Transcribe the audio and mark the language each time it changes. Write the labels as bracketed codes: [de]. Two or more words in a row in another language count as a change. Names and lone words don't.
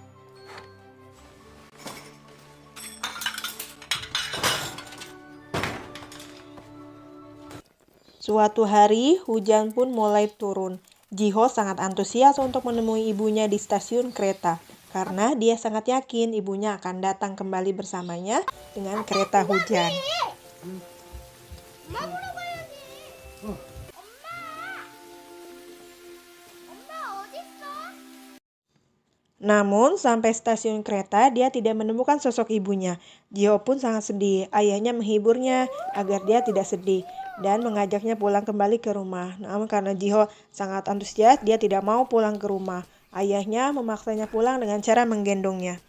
[id] Suatu hari, hujan pun mulai turun. Jiho sangat antusias untuk menemui ibunya di stasiun kereta, karena dia sangat yakin ibunya akan datang kembali bersamanya dengan kereta hujan. [ko] 엄마 보러 가야지. 엄마 어딨어? [id] Namun, sampai stasiun kereta, dia tidak menemukan sosok ibunya. Jiho pun sangat sedih. Ayahnya menghiburnya agar dia tidak sedih dan mengajaknya pulang kembali ke rumah. Namun karena Jiho sangat antusias, dia tidak mau pulang ke rumah. Ayahnya memaksanya pulang dengan cara menggendongnya.